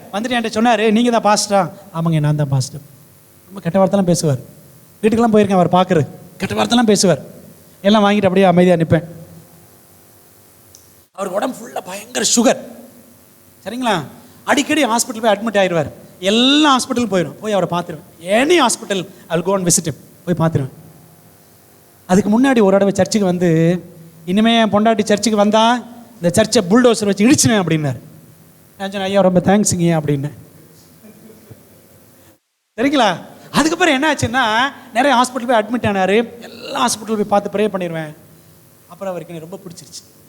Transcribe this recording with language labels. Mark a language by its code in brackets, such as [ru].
[ta] வந்துட்டு என்கிட்ட சொன்னார், நீங்கள் தான் பாஸ்டரா? ஆமாங்க, நான் தான் பாஸ்டர். ரொம்ப கெட்ட வார்த்தைலாம் பேசுவார். வீட்டுக்கெல்லாம் போயிருக்கேன் அவர் பார்க்குறது, கெட்ட வார்த்தைலாம் பேசுவார். எல்லாம் வாங்கிட்டு அப்படியே அமைதியாக நிற்பேன். அவருக்கு உடம்பு ஃபுல்லாக பயங்கர சுகர். சரிங்களா, அடிக்கடி ஹாஸ்பிட்டல் போய் அட்மிட் ஆயிடுவார். எல்லா ஹாஸ்பிட்டலும் போயிடும், போய் அவரை பார்த்துருவேன். [en] any hospital I'll go and visit him, [ta] போய் பார்த்துருவேன். அதுக்கு முன்னாடி ஒரு தடவை சர்ச்சுக்கு வந்து, இனிமேல் என் பொண்டாட்டி சர்ச்சுக்கு வந்தால் இந்த சர்ச்சை புல்டோசர் வச்சு இடிச்சினேன் அப்படின்னாரு. நான் சொன்னேன், ஐயா ரொம்ப தேங்க்ஸுங்க அப்படின்னு. சரிங்களா, அதுக்கப்புறம் என்ன ஆச்சுன்னா நிறைய ஹாஸ்பிட்டல் போய் அட்மிட் ஆனார். எல்லா ஹாஸ்பிட்டல் போய் பார்த்து ப்ரே பண்ணிடுவேன். அப்புறம் அவருக்கு எனக்கு ரொம்ப பிடிச்சிருச்சு.